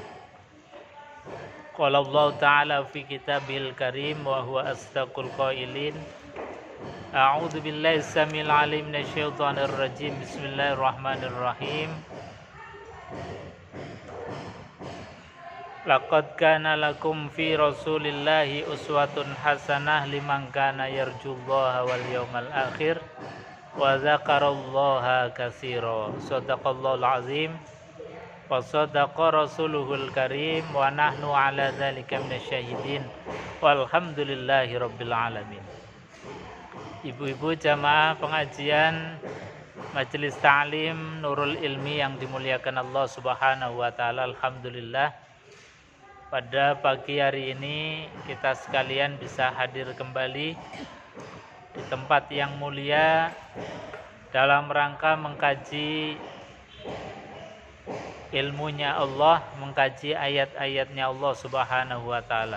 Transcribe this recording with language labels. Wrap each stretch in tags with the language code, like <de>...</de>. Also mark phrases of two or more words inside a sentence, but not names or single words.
<ar>قال الله تعالى في الكتاب الكريم وهو أصدق القائلين. أعوذ بالله السميع العليم من الشيطان الرجيم. بسم الله الرحمن الرحيم. لقد كان لكم في رسول الله أسوة حسنة لمن كان يرجو الله واليوم الآخر وذكر الله كثيرا. صدق الله العظيم وصدق رسوله الكريم ونحن على ذلك من الشاهدين والحمد لله رب العالمين.</ar> <id>Ibu-ibu jamaah pengajian Majelis Ta'lim Nurul Ilmi yang dimuliakan Allah</id> <ar>سبحانه وتعالى,</ar> <id>alhamdulillah pada pagi hari ini kita sekalian bisa hadir kembali di tempat yang mulia dalam rangka mengkaji ilmunya Allah, mengkaji ayat-ayatnya Allah</id> <ar>سبحانه وتعالى.</ar>